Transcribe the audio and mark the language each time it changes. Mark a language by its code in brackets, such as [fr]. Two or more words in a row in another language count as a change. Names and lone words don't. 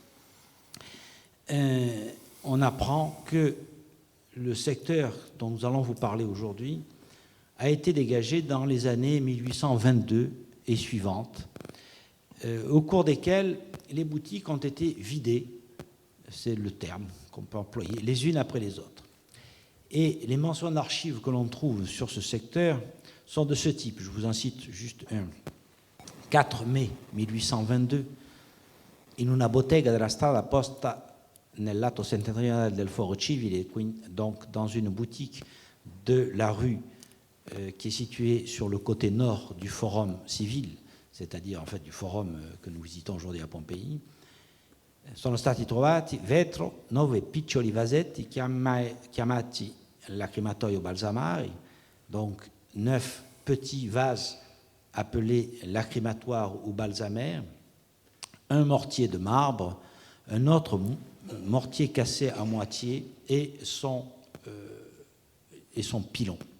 [fr] on apprend que le secteur dont nous allons vous parler aujourd'hui a été dégagé dans les années 1822 et suivantes, au cours desquelles les boutiques ont été vidées, c'est le terme qu'on peut employer, les unes après les autres. Et les mentions d'archives que l'on trouve sur ce secteur sont de ce type. Je vous en cite juste un. 4 mai 1822, [it] in una bottega della strada posta nel lato settentrionale del Foro Civile, [fr] donc dans une boutique de la rue qui est située sur le côté nord du Forum Civil, c'est-à-dire en fait du forum que nous visitons aujourd'hui à Pompéi, [it] sono stati trovati vetro 9 piccoli vasetti chiamati lacrimatoio balsamari, [fr] donc 9 petits vases appelés lacrimatoire ou balsamaire, un mortier de marbre, un autre mortier cassé à moitié et son pilon.